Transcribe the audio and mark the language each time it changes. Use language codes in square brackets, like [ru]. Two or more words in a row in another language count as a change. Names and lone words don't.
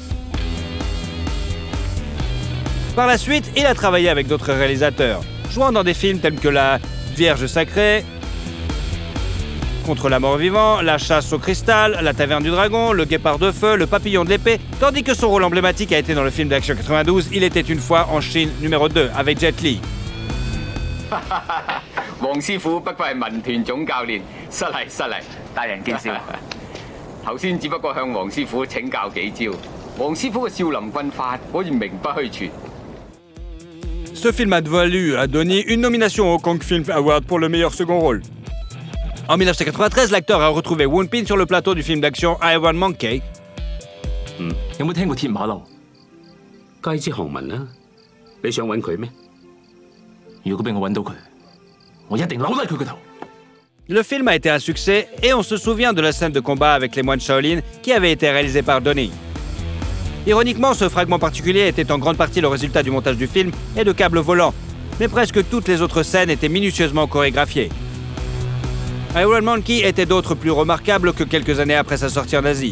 [fr] Par la suite, il a travaillé avec d'autres réalisateurs, jouant dans des films tels que La Vierge Sacrée, Contre la mort vivant, La chasse au cristal, La taverne du dragon, Le guépard de feu, Le papillon de l'épée, tandis que son rôle emblématique a été dans le film d'action 92, Il était une fois en Chine numéro 2 avec Jet Li. [yue] 黃師傅不過係民團總教練，失禮，大人見笑。頭先只不過向黃師傅請教幾招，黃師傅嘅少林軍法可以名不虛傳。 [fr] Ce film a valu à Donnie une nomination au Hong Kong Film Award pour le meilleur second rôle. En 1993, l'acteur a retrouvé Wenping sur le plateau du film d'action Iron Monkey. [yue] 有冇聽過鐵馬騮？街知巷聞啦，你想揾佢咩？如果俾我揾到佢，我一定扭低佢個頭。 [fr] Le film a été un succès et on se souvient de la scène de combat avec les moines Shaolin qui avait été réalisée par Donnie. Ironiquement, ce fragment particulier était en grande partie le résultat du montage du film et de câbles volants, mais presque toutes les autres scènes étaient minutieusement chorégraphiées. Iron Monkey était d'autres plus remarquable que quelques années après sa sortie en Asie.